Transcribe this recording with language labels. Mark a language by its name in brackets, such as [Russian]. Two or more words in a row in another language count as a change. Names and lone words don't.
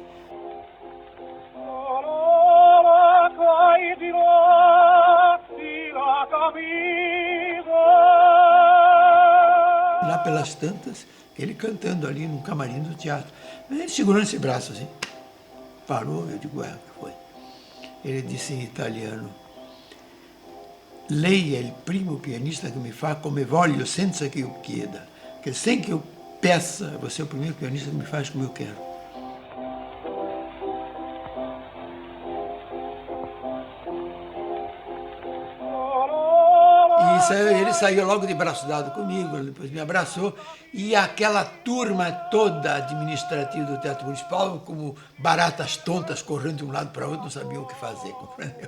[Portuguese] Lá pelas tantas, ele cantando ali no camarim do teatro. Ele segurando esse braço assim. Parou, eu digo, o que foi? Ele disse em italiano, [Italian] lei è il primo pianista che mi fa come voglio senza che io chieda. [Portuguese] Que sem que eu peça, você é o primeiro pianista que me faz como eu quero. Ele saiu logo de braço dado comigo, depois me abraçou, e aquela turma toda administrativa do Teatro Municipal, como baratas tontas, correndo de um lado para outro, não sabiam o que fazer, compreendeu?